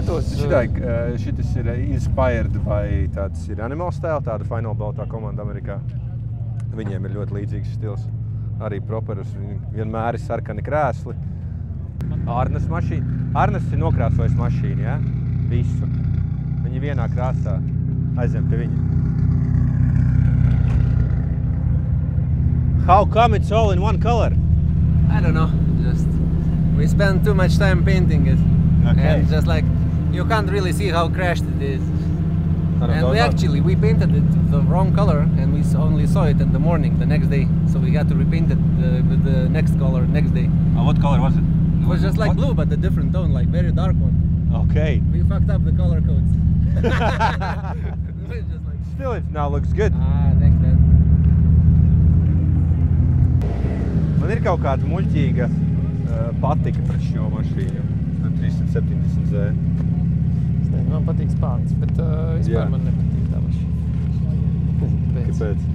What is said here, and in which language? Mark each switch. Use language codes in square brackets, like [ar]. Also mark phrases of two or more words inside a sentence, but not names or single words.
[lv] Šitas ir inspired vai tāds ir Animal Style, tāda Final Baltā komanda Amerikā. Viņiem ir ļoti līdzīgs stils. Arī properus, vienmēr ir sarkani krēsli. Arnes mašīna. Arnes ir nokrāsojis mašīnu, ja? Visu. Viņi vienā krāsā aizem pie viņa. [en] How come it's all in one color? I don't know. Just we spend too much time painting it, and just like you can't really see how crashed it is. And we painted it the wrong color, and we only saw it in the morning the next day. So we had to repaint it with the next color next day. What color was it? It was just like blue, but a different tone, like very dark one. Okay. We fucked up the color codes. Still, it now looks good. Thanks, man. [lv] Man ir kaut kāda muļķīga patika pret šo mašīnu. 370Z. Man patīk spārns, bet vispār man nepatīk tā mašīna. Kāpēc?